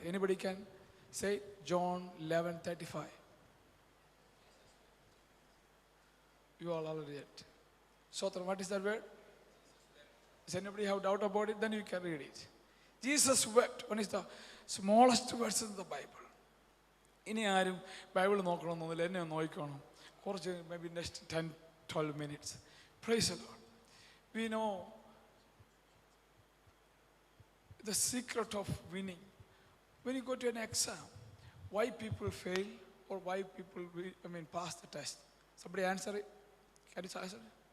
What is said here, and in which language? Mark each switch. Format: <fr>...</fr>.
<en>Anybody can say John 11:35. You all already read. So what is that word? Does anybody have doubt about it? Then you can read it. Jesus wept. One is the smallest verse in the Bible.</en> <ml>ഇനി ആരും Bible നോക്കണമെന്നൊന്നുമില്ല, എന്നെ ഒന്ന് നോക്കണം കുറച്ച്,</ml> <en>maybe next 10-12 minutes. Praise the Lord. We know the secret of winning. When you go to an exam, why people fail or why people pass the test? Somebody answer it. Can you answer it?</en>